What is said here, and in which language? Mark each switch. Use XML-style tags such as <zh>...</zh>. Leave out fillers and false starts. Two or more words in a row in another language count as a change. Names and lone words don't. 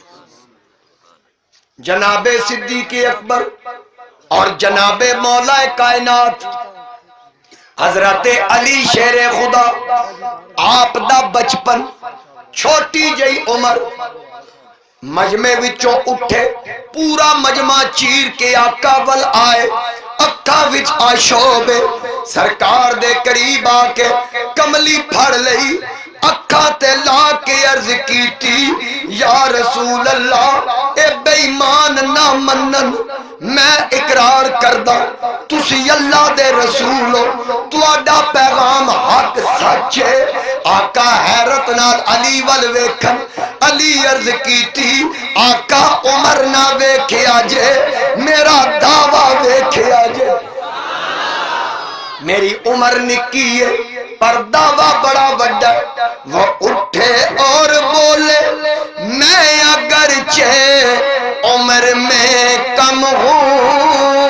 <pa>جناب صدیق اکبر اور جناب مولا کائنات حضرت علی شیر خدا، آپ دا بچپن چھوٹی جئی عمر، مجمع وچوں اٹھے پورا مجمع چیر کے آقا ول آئے، اکھا وچ آشوب سرکار دے قریب آ کے کملی پھڑ لئی، اکھا تے لا کے عرض کیتی</pa> <ar>یا رسول اللہ</ar> <pa>اے بے ایمان نہ منن میں اقرار کردہ تسی اللہ دے رسول ہو، تواڈا پیغام حق سچ ہے۔ آقا حیرت نال علی ول ویکھن، علی عرض کیتی آقا عمر نہ ویکھیا جے میرا دعویٰ ویکھیا جے، میری عمر نکی ہے پر دعویٰ بڑا بڑا۔</pa> <ur>وہ اٹھے اور بولے میں اگرچہ عمر میں کم ہوں،</ur>